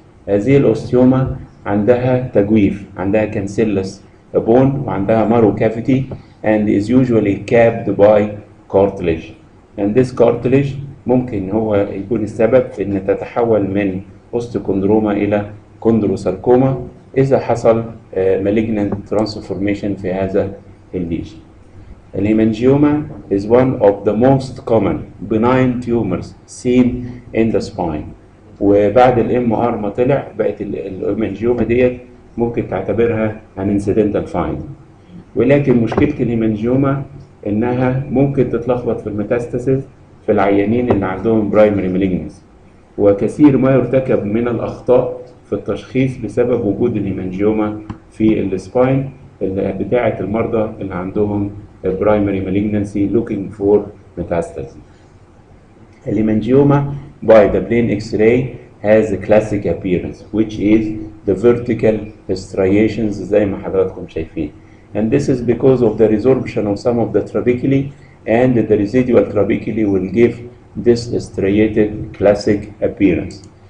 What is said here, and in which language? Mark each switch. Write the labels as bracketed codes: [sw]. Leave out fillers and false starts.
[ar] هذه الاوستيوما عندها تجويف، عندها كانسيلس بون وعندها مارو كافيتي [en] and is usually capped by cartilage. and this cartilage [ar] ممكن هو يكون السبب في ان تتحول من اوستيوكوندروما الى كوندروساركوما اذا حصل [en] malignant transformation [ar] في هذا الليجن. [en] الهيمانجيوما is one of the most common benign tumors seen in the spine. [ar] وبعد الام ار ما طلع بقت الهيمانجيوما ديت ممكن تعتبرها [en] an incidental find. [ar] ولكن مشكلة الهيمانجيوما انها ممكن تتلخبط في الميتاستاسيس في العيانين اللي عندهم برايمري مالجنسي، وكثير ما يرتكب من الاخطاء في التشخيص بسبب وجود الهيمانجيوما في السباين بتاعة المرضى اللي عندهم [en] primary malignancy looking for metastasis. Hemangioma by the plain X-ray has a classic appearance which is the vertical striations [ar] زي ما حضراتكم شايفين. [en] And this is because of the resorption of some of the trabeculae, and the residual trabeculae will give this striated classic appearance.